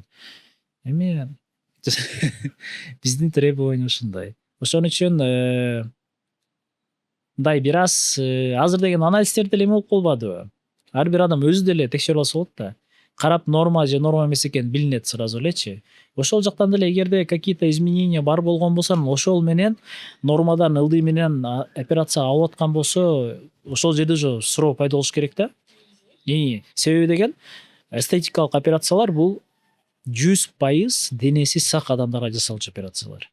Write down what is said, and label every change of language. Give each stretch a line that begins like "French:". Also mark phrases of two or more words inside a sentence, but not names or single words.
Kyrgyz: Эми биздин требование ушундай. Ошон үчүн мындай бир аз азыр деген анализдер деле эме болуп калбадыбы? Ар бир адам өзү деле текшерип алса болот да. Карап норма же норма эмес экен билинет сразу элечи. Ошол жактан деле эгерде
Russian: какие-то изменения
Kyrgyz: бар болгон болсо, ошол менен нормадан ылдый менен операция алып аткан болсо, ошол жерде уже суроо пайда болуш керек да. Себеби деген эстетикалык операциялар бул 100% денеси сак адамдарга жасалчу операциялар.